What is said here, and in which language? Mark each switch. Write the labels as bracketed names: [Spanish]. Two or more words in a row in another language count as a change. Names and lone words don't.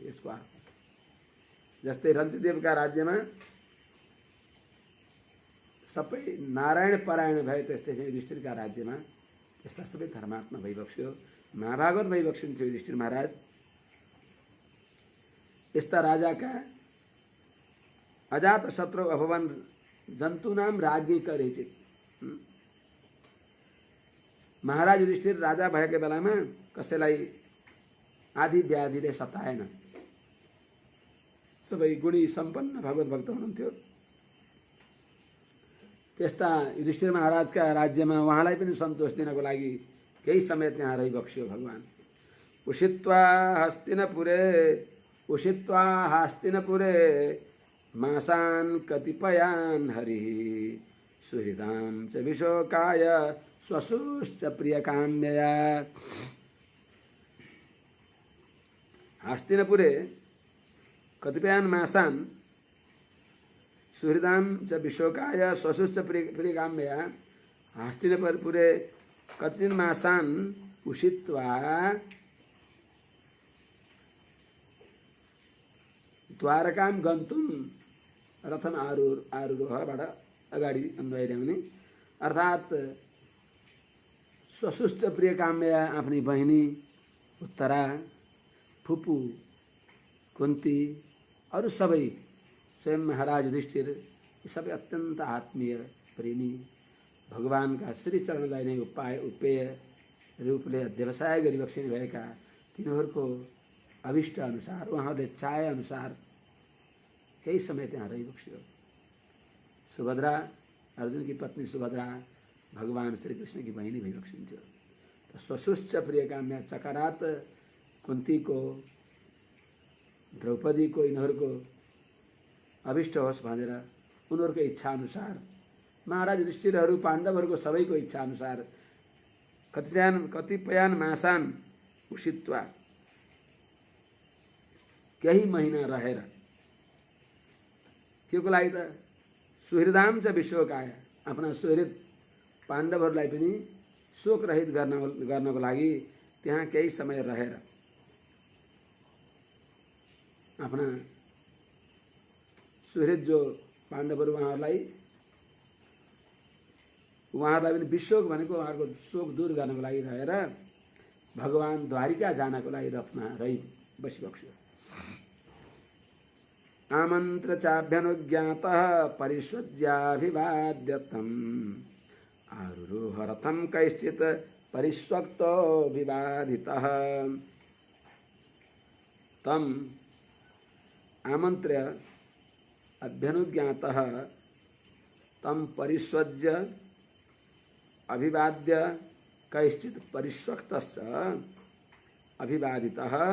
[Nepali] यसको अर्थ जस्तै रन्तिदेवका राज्यमा सबै नारायण परायण भए त्यस्तै चाहिँ युधिष्ठिरका राज्यमा यस्ता सबै धर्मात्मा भइबक्स्यो। महाभागवत भइबक्सिन्थ्यो युधिष्ठिर महाराज। यस्ता राजाका [Sanskrit] अजात शत्रु अभवन जन्तूनाम राज्ञी करेचित। [Nepali] महाराज युधिष्ठिर राजा भएको बेलामा कसैलाई आदि व्याधिले सताएन। सबै गुणी सम्पन्न भगवत भक्त हुनुहुन्थ्यो। त्यस्ता युधिष्ठिर महाराजका राज्यमा उहाँलाई पनि सन्तोष दिनको लागि केही समय त्यहाँ रहिबक्स्यो भगवान। [Sanskrit] उषित्वा हस्तिनपुरे उषित्वा हास्तिनपुरे मासान् कतिपयान् हरिः सुहृदां च विशोकाय स्वशुश्च प्रियकाम्यया। हस्तिनपुरे कतिपयान् मासान् सुहृदां च विशोकाय स्वशुश्च प्रियकाम्यया। हस्तिनपुरे कतिपय मासान् उषित्वा द्वारकां गन्तुं रथम आरुरोहबाट [Nepali] अगाडि अन्वय ल्याउने, अर्थात् [Sanskrit] स्वशुश्च प्रियकाम्यया [Nepali] आफ्नी बहिनी उत्तरा, फुपू कुन्ती, अरू सबै, स्वयं महाराज युधिष्ठिर, यी सबै अत्यन्त आत्मीय प्रेमी, भगवानका श्री चरणलाई नै उपेय रूपले अध्यवसाय गरिबक्सिने भएका तिनीहरूको अभिष्ट अनुसार, उहाँहरूले चाहे अनुसार केही समय त्यहाँ रहिबक्स्यो। सुभद्रा, अर्जुन की पत्नी सुभद्रा भगवान श्री कृष्ण की बहिनी भइबक्सिन्थ्यो। त [Sanskrit] स्वशुश्च प्रियकाम्य चकरात [Nepali] कुन्तीको, द्रौपदीको, यिनीहरूको अभिष्ट होस् भनेर उनीहरूको इच्छा अनुसार, महाराज युधिष्ठिरहरू पाण्डवहरूको सबैको इच्छा अनुसार [Sanskrit] कतिपयान् मासान् उषित्वा [Nepali] केही महिना रहेर, के को लागि त [Sanskrit] सुहृदाम च विशोकाय, [Nepali] आफ्ना सुहृद पाण्डवहरूलाई पनि शोक रहित गर्नको लागि त्यहाँ केही समय रहेर आफ्ना सुहृद जो पाण्डवहरू उहाँहरूलाई पनि विशोक भनेको उहाँहरूको शोक दूर गर्नको लागि रहेर भगवान द्वारिका जानको लागि रथमा रही बसिबक्स्यो। [Sanskrit] आमन्त्र चाभ्यनुज्ञातः परिष्वज्याभिवाद्य तम् आरुरोह रथं कैश्चित् परिष्वक्तो विवादितः। तम् आमन्त्र्य अभ्यनुज्ञातः तम् परिष्वज्य अभिवाद्य कैश्चित् परिष्वक्तश्च अभिवादितः।